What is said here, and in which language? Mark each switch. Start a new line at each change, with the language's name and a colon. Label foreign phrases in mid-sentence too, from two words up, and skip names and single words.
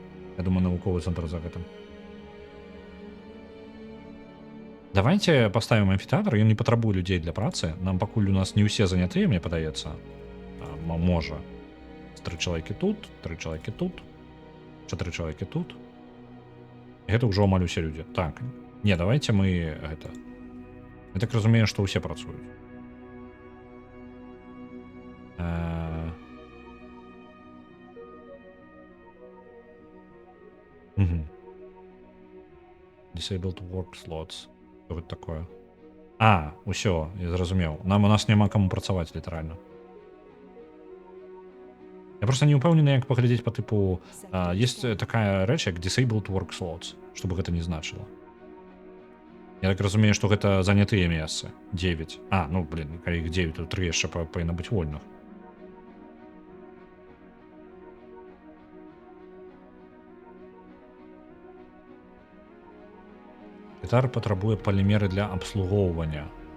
Belarusian: Я думаю, навуковы цэнтр за гэтым.
Russian: Давайте поставим
Belarusian: амфітэатр, ён не патрабуе людзей для працы. Нам пакуль у нас не ўсе занятыя, мне падаецца. Можа. 3 чалавекі тут, 3 чалавекі тут, 4 чалавекі тут. Гэта ўжо амаль усе людзі. Так. Не, давайте мы гэта... Я так разумею, што ўсе працуюць.
English: Disabled work slots.
Belarusian: Што гэта такое? Усё, я зразумеў. У нас няма каму працаваць, літаральна. Я просто не ўпэўнены, як паглядзець па тыпу... Есть такая рэч, як
English: disabled work slots,
Belarusian: што бы гэта не значыла. Я так разумею, што гэта занятыя месцы. 9. Калі іх 9, то 3 яшчэ павінна быць вольных. Гітар патрабуе палімеры для абслугоўвання.